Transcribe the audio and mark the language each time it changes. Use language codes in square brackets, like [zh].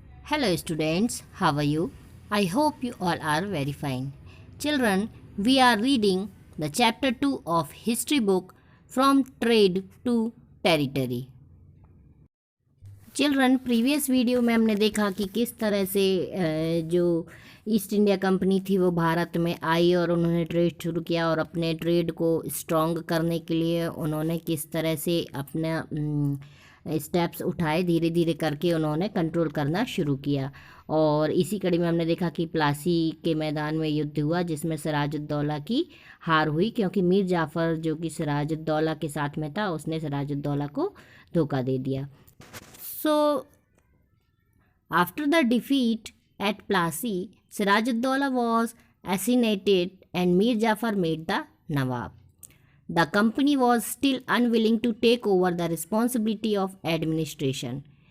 [en] Hello students, how are you? I hope you all are very fine. Children, we are reading the chapter 2 of history book From Trade to Territory. [hi] Children previous video में हमने देखा कि किस तरह से जो east India company थी वो भारत में आई और उन्होंने ट्रेड शुरू किया और अपने ट्रेड को स्ट्रॉन्ग करने के लिए उन्होंने किस तरह से अपना स्टेप्स उठाए, धीरे धीरे करके उन्होंने कंट्रोल करना शुरू किया। और इसी कड़ी में हमने देखा कि प्लासी के मैदान में युद्ध हुआ जिसमें सिराजुद्दौला की हार हुई, क्योंकि मीर जाफ़र जो कि सिराजुद्दौला के साथ में था उसने सिराजुद्दौला को धोखा दे दिया। [en] So, after the defeat at Plassey, Sirajuddaulah was assassinated and Mir Jafar made the Nawab. The company was still unwilling to take over the responsibility of administration.